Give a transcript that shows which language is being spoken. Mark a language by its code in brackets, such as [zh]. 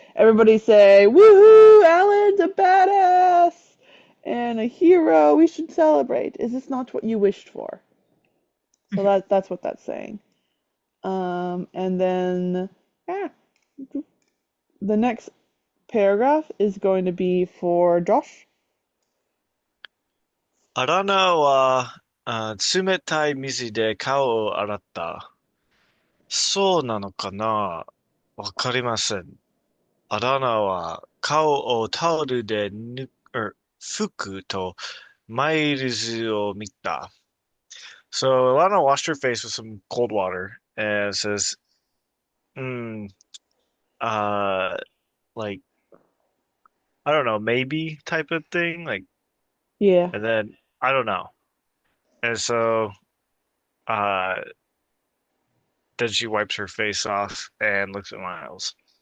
[en] Everybody say, woohoo, Alan's a badass and a hero. We should celebrate. Is this not what you wished for? So that's what that's saying. And then yeah, the next paragraph is going to be for Josh. [ja] アラナは、冷たい水で顔を洗った。そうなのかなわかりません。アラナは顔をタオルで拭くとマイルズを見た。 [en] So Alana washed her face with some cold water and says, hmm, uh, like, I don't know, maybe type of thing. Like, Yeah. and then I don't know. And so, uh, then she wipes her face off and looks at Miles.